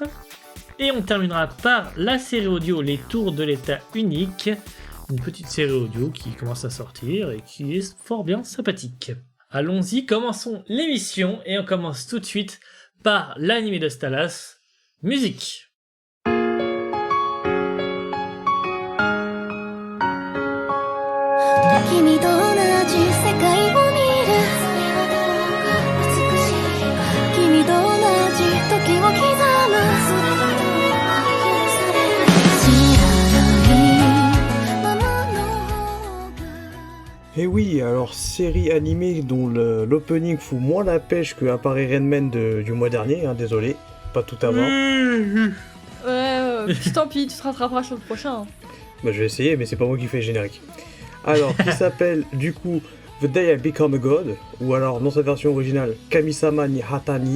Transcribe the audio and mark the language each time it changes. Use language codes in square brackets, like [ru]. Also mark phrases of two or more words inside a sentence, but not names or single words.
[fr] Et on terminera par la série audio Les Tours de l'État Unique. Une petite série audio qui commence à sortir et qui est fort bien sympathique. Allons-y, commençons l'émission et on commence tout de suite par l'animé de Stalas, musique. [ja] 君と同じ世界を見るそれはどうか美しい君と同じ時を刻むそれはどうか許される知らないままの方が [fr] Et oui, alors, série animée dont l'opening fout moins la pêche que Apparaît Rainman du mois dernier, hein, désolé, pas tout avant. Ouais, puis tant pis, tu te rattraperas sur le prochain. Bah, je vais essayer, mais c'est pas moi qui fais le générique. Alors, qui s'appelle, du coup, The Day I Become a God, ou alors, dans sa version originale, Kamisama ni Hatani.